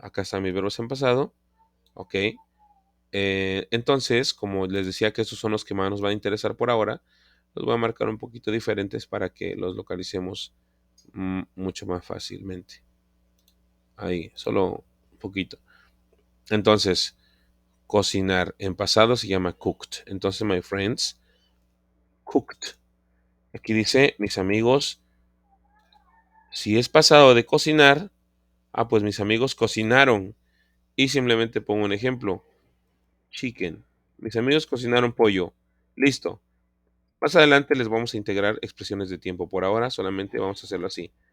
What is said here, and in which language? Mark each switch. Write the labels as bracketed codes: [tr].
[es] Acá están mis verbos en pasado. Ok. Entonces, como les decía que estos son los que más nos van a interesar por ahora, los voy a marcar un poquito diferentes para que los localicemos mucho más fácilmente. Ahí, solo un poquito. Entonces, cocinar en pasado se llama cooked. Entonces, [en] my friends, cooked. [es] Aquí dice, mis amigos, si es pasado de cocinar, pues mis amigos cocinaron. Y simplemente pongo un ejemplo. Chicken. Mis amigos cocinaron pollo. Listo. Más adelante les vamos a integrar expresiones de tiempo. Por ahora solamente vamos a hacerlo así.